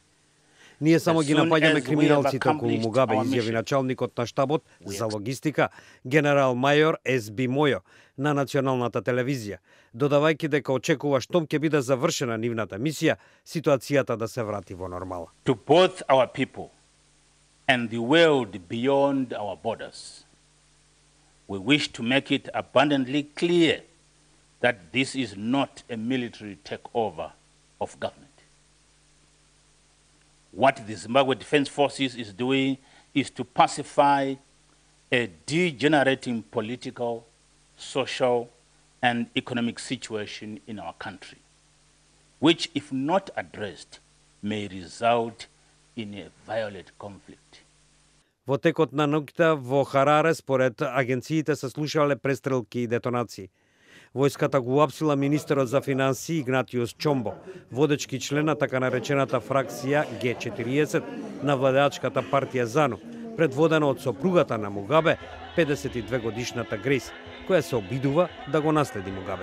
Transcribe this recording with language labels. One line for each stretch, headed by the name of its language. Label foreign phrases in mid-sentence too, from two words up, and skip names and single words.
Macedonian: Ние само ги напаѓаме криминалците околу Мугабе, изјави началникот на штабот за логистика, генерал мајор С.Б. Мојо на националната телевизија, додавајќи дека очекува штом ќе биде завршена нивната мисија, ситуацијата да се врати во нормала.
English: To both our people and the world beyond our borders, we wish to make it abundantly clear that this is not a military takeover of government. What the Zimbabwe Defense Forces is doing is to pacify a degenerating political, social, and economic situation in our country, which, if not addressed, may result in a violent conflict.
Macedonian: Во текот на ноќта во Хараре, според агенциите, се слушале престрелки и детонации. Војската го уапсила министерот за финансии Игнатиус Чомбо, водечки член на така наречената фракција Г40 на владеачката партија ЗАНУ, предводена од сопругата на Мугабе, 52 годишната Грейс, која се обидува да го наследи Мугабе.